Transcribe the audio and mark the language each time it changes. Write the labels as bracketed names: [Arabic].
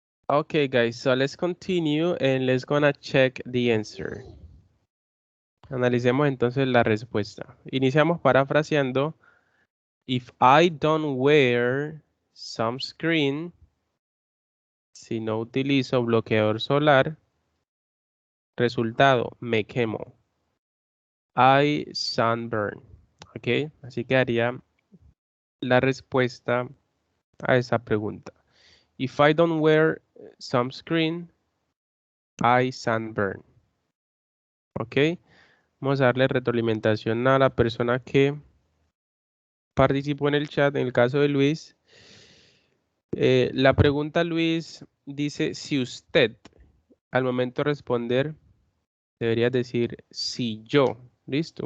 [English] Okay, guys, so let's continue and let's gonna check the answer. [Spanish] Analicemos entonces la respuesta. Iniciamos parafraseando. [English] If I don't wear sunscreen, [Spanish] si no utilizo bloqueador solar, resultado, me quemo. [English] I sunburn. [Spanish] Ok, así quedaría la respuesta a esa pregunta. [English] If I don't wear sunscreen, I sunburn. [Spanish] Ok, vamos a darle retroalimentación a la persona que participó en el chat. En el caso de Luis, la pregunta, Luis, dice si usted, al momento de responder, debería decir si yo. ¿Listo?